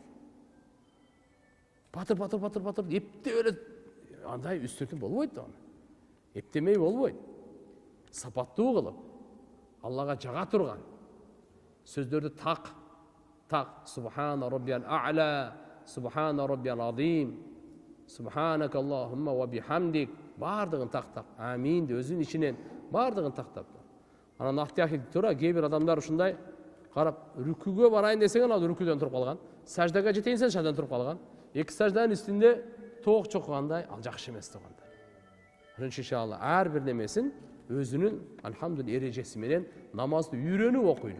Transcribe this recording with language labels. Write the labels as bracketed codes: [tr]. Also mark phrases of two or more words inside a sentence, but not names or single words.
[ky] Батыр, эптеп эле андай үстөтүп болбойт да. Эптемей болбойт. Сапаттуу кылып, Аллага жага турган сөздөрдү так, [ar] سبحان ربي الأعلى، سبحان ربي العظيم، سبحانك اللهم وبحمدك, [ky] бардыгын тактап, амин деп өзүнүн ичинен бардыгын тактап. Анан ахтияхи тура кээ бир адамдар ушундай карап, рүкүгө барайын десең ал рүкүдөн туруп калган, саждага жетейин десең саждадан туруп калган, эки сажданын үстүндө тоок чоккандай, ал жакшы эмес туугандар. Иншалла ар бир немесин өзүнүн алхамдулилlah эрежеси менен намазды үйрөнүп окуйду.